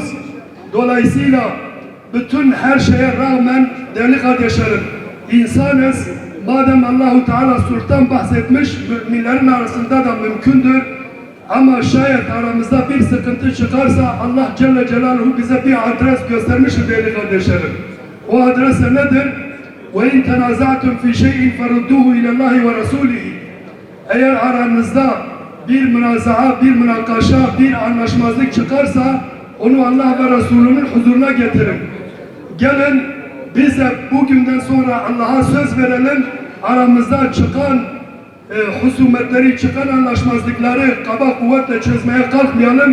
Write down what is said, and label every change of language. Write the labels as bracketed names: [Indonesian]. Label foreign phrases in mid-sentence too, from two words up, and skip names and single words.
[Turkish] Dolayısıyla bütün her şeye rağmen değerli kardeşlerim, insanız. Madem Allah-u Teala sulhtan bahsetmiş, müminlerin arasında da mümkündür. Ama şayet aramızda bir sıkıntı çıkarsa Allah [Arabic] جل جلاله [Turkish] bize bir adres göstermiştir değerli kardeşlerim. O adres nedir? [Arabic] وَاِنْ تَنَازَعْتُمْ فِي شَيْءٍ فَرُدُّوهُ اِلَى اللّٰهِ وَرَسُولِهِ. [Turkish] Eğer aranızda bir münazaa, bir münakaşa, bir anlaşmazlık çıkarsa onu Allah ve Resulünün huzuruna getirin. Gelin Biz de bugünden sonra Allah'a söz verelim, aramızda çıkan husumetleri, çıkan anlaşmazlıkları kaba kuvvetle çözmeye kalkmayalım.